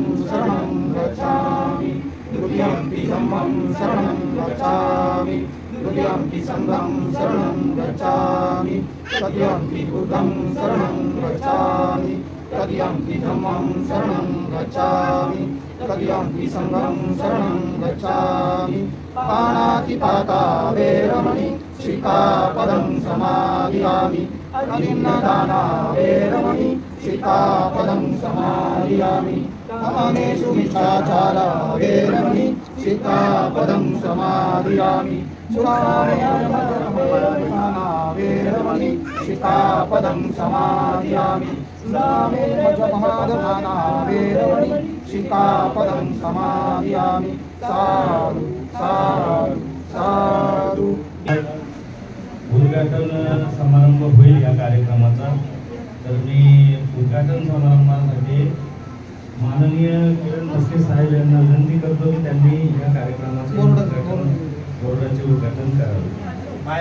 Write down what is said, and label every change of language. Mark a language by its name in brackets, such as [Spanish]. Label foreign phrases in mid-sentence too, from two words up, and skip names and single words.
[Pali] शरणं गच्छामि तृतीयंपि धम्मं शरणं गच्छामि तृतीयंपि संघं शरणं गच्छामि तृतीयंपि बुद्धं शरणं गच्छामि तृतीयंपि धम्मं शरणं गच्छामि तृतीयंपि संघं शरणं गच्छामि पाणातिपाता वेरमणि शिखापदं समादियामि अन्नदाना वेरमणि शिखापदं समादियामि कामेषु मिथ्याचारा वेरमणि शिखापदं समादियामि वेरमणि शिखापदं समादियामि महादमाना वेरमणि शिखापदं समादियामि साधु साधु साधु। [Marathi] उद्घाटन समारंभ होईल या कार्यक्रमाचा। तर मी उद्घाटन समारंभासाठी माननीय किरण मस्के साहेब यांना विनंती करतो की त्यांनी या कार्यक्रमाचे बोर्डाचे उद्घाटन करावे।